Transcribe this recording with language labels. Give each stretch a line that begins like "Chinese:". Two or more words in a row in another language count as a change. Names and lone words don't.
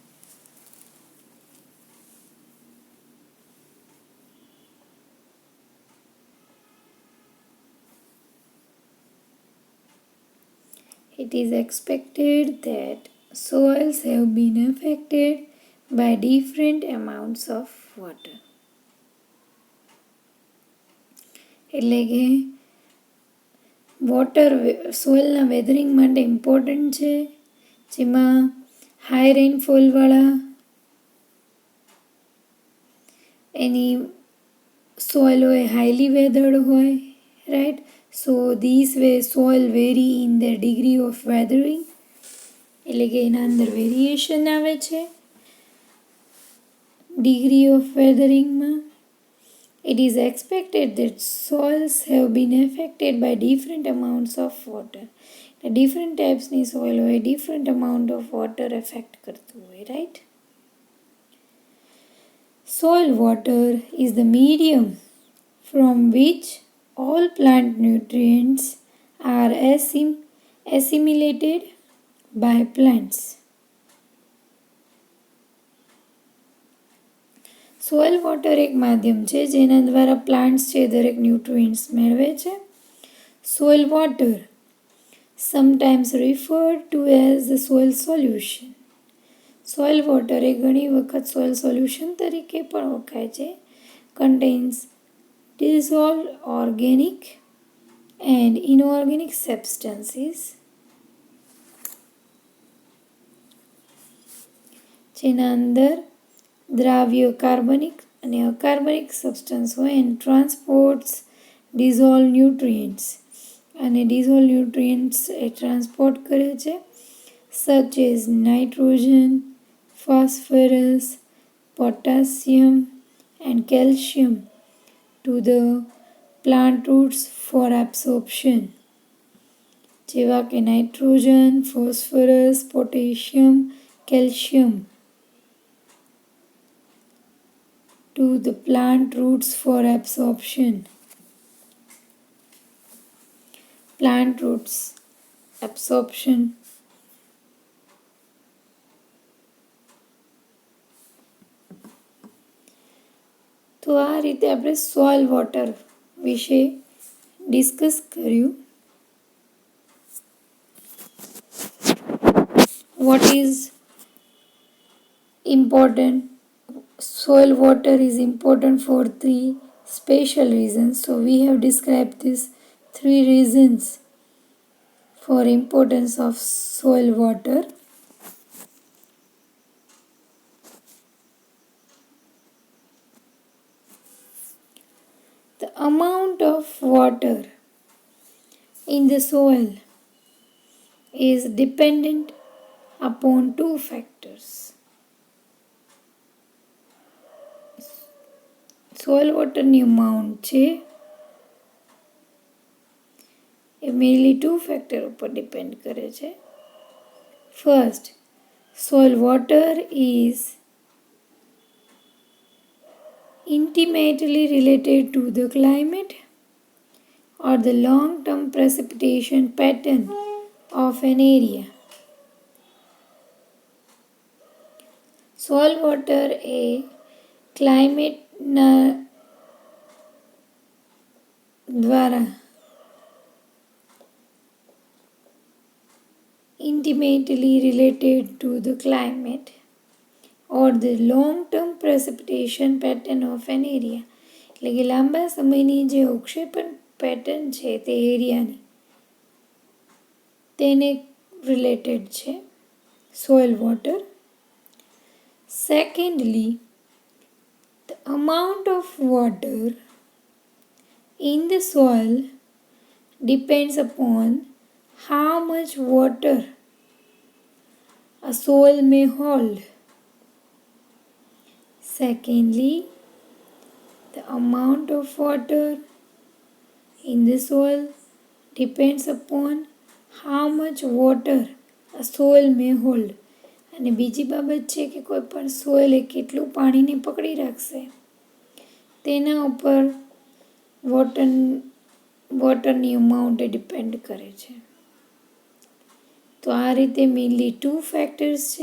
English: It is expected that soils have been affected by different amounts of water.
Gujarati: એટલે કે
English: water soilના weathering
Gujarati: માટે ઇમ્પોર્ટન્ટ છે, જેમાં
English: high rainfallવાળા
Gujarati: એની સોઇલ હોય,
English: highly weathered
Gujarati: હોય, રાઈટ.
English: So these way soil vary in their degree of weathering,
Gujarati: એટલે કે એના અંદર વેરિએશન આવે છે
English: degree of weatheringમાં. It is expected that soils have been affected by different amounts of water. Different typesની soil હોય, different amount of water affect
Gujarati: કરતું હોય,
English: right? Soil water is the medium from which all plant nutrients are assimilated by plants. soil water
Gujarati: એક માધ્યમ છે જેના દ્વારા પ્લાન્ટ્સ છે દરેક ન્યુટ્રિયન્ટ્સ મેળવે છે.
English: soil water sometimes referred to as the soil solution. soil water
Gujarati: એ ઘણી વખત
English: soil solution
Gujarati: તરીકે પણ ઓળખાય છે.
English: કન્ટેન્સ dissolved organic and inorganic substances,
Gujarati: જેના અંદર દ્રાવ્ય કાર્બનિક અને અકાર્બનિક
English: સબસ્ટન્સ હોય, and transports dissolve nutrients, અને dissolve nutrients એ ટ્રાન્સપોર્ટ
Gujarati: કરે છે,
English: such as nitrogen, phosphorus, potassium and calcium to the plant roots for absorption,
Gujarati: જેવા કે નાઇટ્રોજન, ફોસ્ફરસ, પોટેશિયમ, કેલ્શિયમ
English: to the plant roots for absorption. Plant roots absorption.
Gujarati: તો આ રીતે આપણે સોઇલ વોટર વિશે ડિસ્કસ કર્યું.
English: What is important? Soil water is important for three special reasons. So we have described these Three reasons for importance of soil water. The amount of water in the soil is dependent upon two factors. soil waterની
Gujarati: અમાઉન્ટ છે એ
English: mainly two factor
Gujarati: ઉપર ડિપેન્ડ કરે છે.
English: ફર્સ્ટ, soil water is intimately related to the climate or the long-term precipitation pattern of an area. soil water એ ક્લાઇમેટના દ્વારા intimately related to the climate or the long-term precipitation pattern of an area.
Gujarati: એટલે કે લાંબા સમયની જે અવક્ષેપણ પેટર્ન છે તે એરિયાની તેને રિલેટેડ છે
English: soil water. Secondly, the amount of water in the soil depends upon how much water a soil may hold. Secondly, the amount of water in the soil depends upon how much water a soil may hold.
Gujarati: અને બીજી બાબત છે કે કોઈ પણ સોઇલ એ કેટલું પાણીને પકડી રાખશે તેના ઉપર
English: waterની amount
Gujarati: ડિપેન્ડ કરે છે. તો આ રીતે
English: mainly two factors
Gujarati: છે.